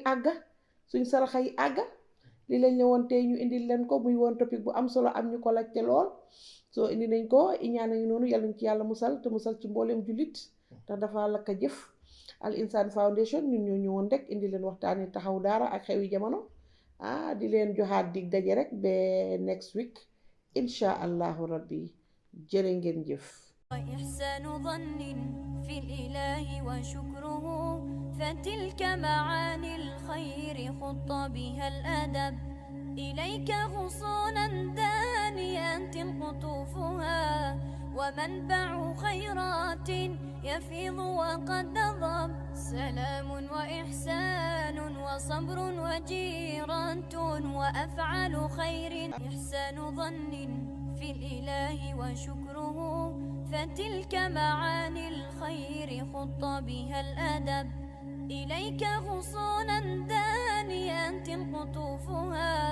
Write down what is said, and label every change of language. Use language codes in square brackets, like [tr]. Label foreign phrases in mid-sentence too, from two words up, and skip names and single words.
[wo] àgga suñ saraxa yi àgga li lañ ne woon tey ñu indil leen ko muy woon topic bu am solo am ñu ko laajte lool soo indi nañ ko iñaan nañu noonu yàlla ñu ci yàlla musal te musal ci mbooleem jullit ndax dafa lakk jëf Al Insan Foundation ñun ñoo ñëwoon rek indi leen waxtaani taxaw daara ak xewi jamono di leen joxaat dig daje rek ba [en] next week [ar] إن شاء الله ربي [wo] jërë ngeen jëf [ar] وإحسان ظن في الإله وشكره فتلك معاني الخير خط بها الأدب إليك غصونا دانيات قطوفها ومنبع خيرات يفيض وقد نضب سلام وإحسان وصبر وجيرة وأفعال خير إحسان ظن في الإله وشكره فتلك معاني الخير خط بها الأدب إليك غصونا دانيات قطوفها